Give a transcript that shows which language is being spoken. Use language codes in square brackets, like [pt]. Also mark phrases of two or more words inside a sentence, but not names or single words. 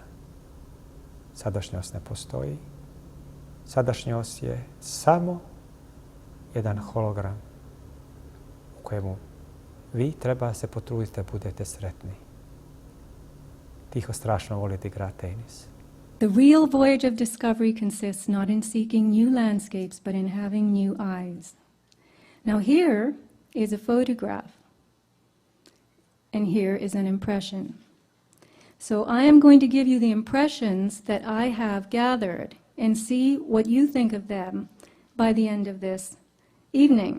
[hr] Sadašnjost ne postoji. Sadašnjost je samo jedan hologram u kojemu vi treba se potruditi da budete sretni. Tiho strašno voli da igra tenis. [en] The real voyage of discovery consists not in seeking new landscapes, but in having new eyes. Now here is a photograph, and here is an impression. So I am going to give you the impressions that I have gathered and see what you think of them by the end of this evening.